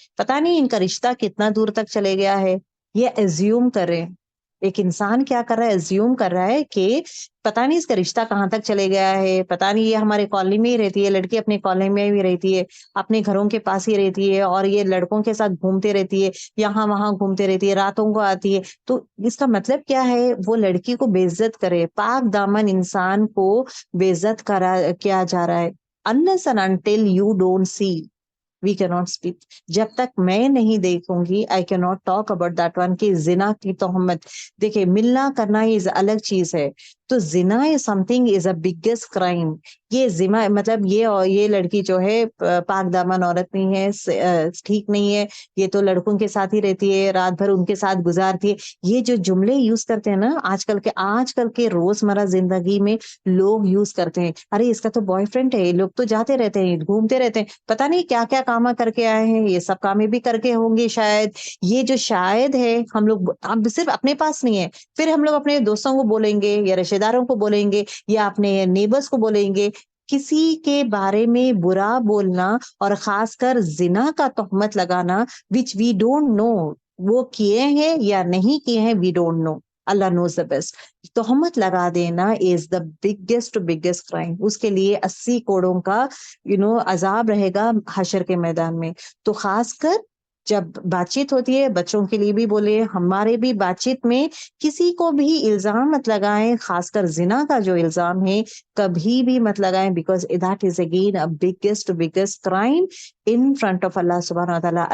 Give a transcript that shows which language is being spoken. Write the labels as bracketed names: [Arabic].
[Urdu] پتا نہیں ان کا رشتہ کتنا دور تک چلے گیا ہے. یہ ایزیوم کریں, ایک انسان کیا کر رہا ہے, ایزیوم کر رہا ہے کہ پتا نہیں اس کا رشتہ کہاں تک چلے گیا ہے, پتا نہیں یہ ہمارے کالونی میں ہی رہتی ہے, لڑکی اپنے کالونی میں ہی رہتی ہے, اپنے گھروں کے پاس ہی رہتی ہے, اور یہ لڑکوں کے ساتھ گھومتے رہتی ہے, یہاں وہاں گھومتے رہتی ہے, راتوں کو آتی ہے. تو اس کا مطلب کیا ہے, وہ لڑکی کو بے عزت کرے, پاک دامن انسان کو بے عزت کیا جا رہا ہے. [English] unless and until you don't see, we cannot speak. [Urdu] جب تک میں نہیں دیکھوں گی [English] I cannot talk about that one [Urdu] کہ زنا کی تہمت. دیکھیں ملنا کرنا یہ الگ چیز ہے, تو زنا [English] is something is a biggest crime. [Urdu] یہ زنا مطلب یہ لڑکی جو ہے پاک دامن عورت نہیں ہے, ٹھیک نہیں ہے, یہ تو لڑکوں کے ساتھ ہی رہتی ہے, رات بھر ان کے ساتھ گزارتی ہے. یہ جو جملے یوز کرتے ہیں نا آج کل کے روزمرہ زندگی میں لوگ یوز کرتے ہیں, ارے اس کا تو بوائے فرینڈ ہے, لوگ تو جاتے رہتے ہیں, گھومتے رہتے ہیں, پتا نہیں کیا کیا کام کر کے آئے ہیں, یہ سب کامیں بھی کر کے ہوں گے شاید. یہ جو شاید ہے ہم لوگ اب صرف اپنے پاس نہیں ہے, پھر ہم لوگ اپنے دوستوں کو بولیں گے, یا رشتے داروں کو بولیں گے, یا اپنے نیبرز کو بولیں گے. کسی کے بارے میں برا بولنا, اور خاص کر زنا کا تہمت لگانا, [English] which we don't know [Urdu] وہ کیے ہیں یا نہیں کیے ہیں, [English] we don't know, [Urdu] Allah [English] knows the best. [Urdu] تہمت لگا دینا [English] is the biggest crime. [Urdu] اس کے لیے 80 کوڑوں کا عذاب رہے گا حشر کے میدان میں. تو خاص کر جب بات چیت ہوتی ہے, بچوں کے لیے بھی بولے, ہمارے بھی بات چیت میں کسی کو بھی الزام مت لگائیں, خاص کر زنا کا جو الزام ہے کبھی بھی مت لگائیں, [English] because that is again a biggest crime [Urdu] in front of اللہ سبحانہ وتعالی.